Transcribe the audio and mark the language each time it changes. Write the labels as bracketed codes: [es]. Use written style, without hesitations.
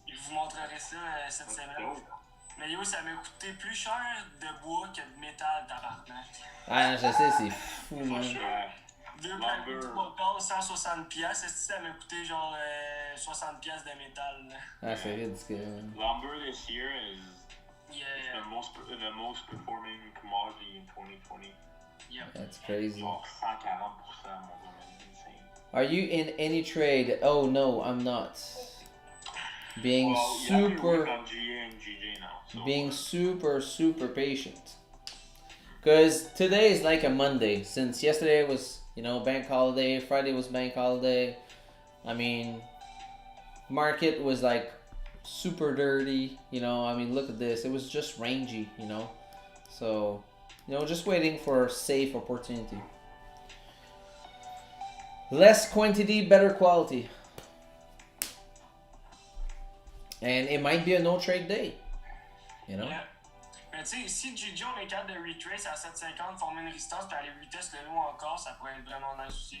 [fr] Je vous montrerai ça cette semaine. Mais yo, ça m'a coûté plus cher de bois que de métal, tabarnak. Ah, je sais, c'est fou, man. Deux plaques de bois, 160$. Est-ce que ça m'a coûté genre 60$ de métal? Là. Ah, c'est ridicule. [en] Lumber this year is Yeah. the most performing commodity in 2020. Yep. That's crazy. [fr] Genre 140%, mon gars, man. Insane. [en] Are you in any trade? Oh no, I'm not. Being [fr] Well, il y a plus de [en] super, wins dans GA and GJ now. So, being super patient. Because today is like a Monday. Since yesterday was, you know, bank holiday. Friday was bank holiday. I mean, market was like super dirty. You know, I mean, look at this. It was just rangy. You know, so you know, just waiting for a safe opportunity. Less quantity, better quality. And it might be a no trade day. You know? Yeah. [fr] Mais tu sais, si GG on est capable de retrace à 7,50, former une résistance, puis aller retest le haut encore, ça pourrait être vraiment nice aussi.